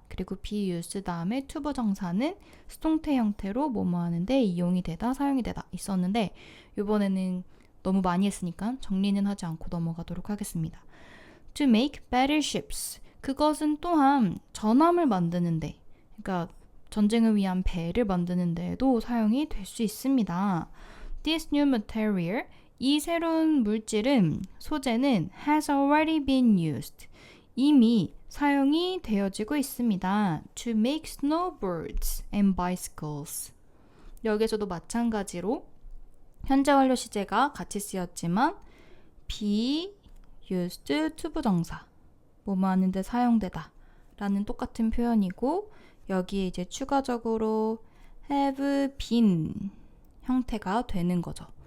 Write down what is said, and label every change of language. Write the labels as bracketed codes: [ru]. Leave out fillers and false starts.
[ko] 그리고 be used 다음에 to 부정사는 수동태 형태로 뭐뭐 하는데 이용이 되다, 사용이 되다 있었는데 이번에는 너무 많이 했으니까 정리는 하지 않고 넘어가도록 하겠습니다. [en] To make battleships. [ko] 그것은 또한 전함을 만드는데, 그러니까 전쟁을 위한 배를 만드는 데에도 사용이 될 수 있습니다. [en] This new material, [ko] 이 새로운 물질은, 소재는 [en] has already been used. [ko] 이미 사용이 되어지고 있습니다. [en] To make snowboards and bicycles. [ko] 여기서도 마찬가지로 현재 완료 시제가 같이 쓰였지만 be used to 부정사 뭐뭐 하는데 사용되다 라는 똑같은 표현이고 여기에 이제 추가적으로 have been 형태가 되는 거죠.